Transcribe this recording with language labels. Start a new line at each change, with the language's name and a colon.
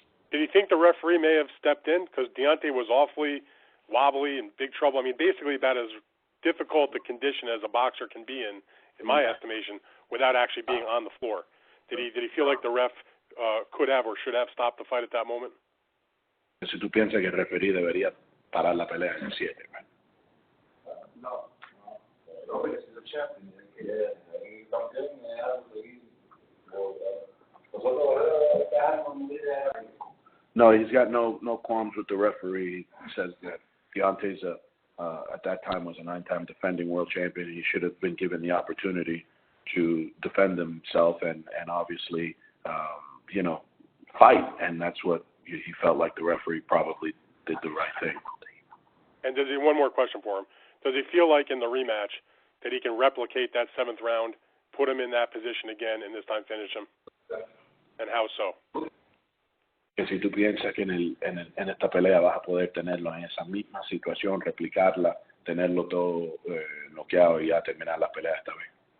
English: Did he think the referee may have stepped in because Deontay was awfully wobbly and big trouble? I mean, basically about as difficult a condition as a boxer can be in my estimation, without actually being on the floor. Did he feel like the ref could have or should have stopped the fight at that moment?
Spanish: Si tú piensas que el referee debería parar la pelea en el 7,
English: right? No, he's got no qualms with the referee. He says that Deontay's at that time was a 9-time defending world champion. He should have been given the opportunity to defend himself and obviously, you know, fight. And that's what he felt like the referee probably did the right thing. And one more question for him. Does he feel like in the rematch that he can replicate that 7th round, put him in that position again, and this time finish him? And how so?
Spanish: Que si tú piensas que en esta pelea vas a poder tenerlo en esa misma situación, replicarla, tenerlo todo noqueado y ya terminar la pelea esta vez.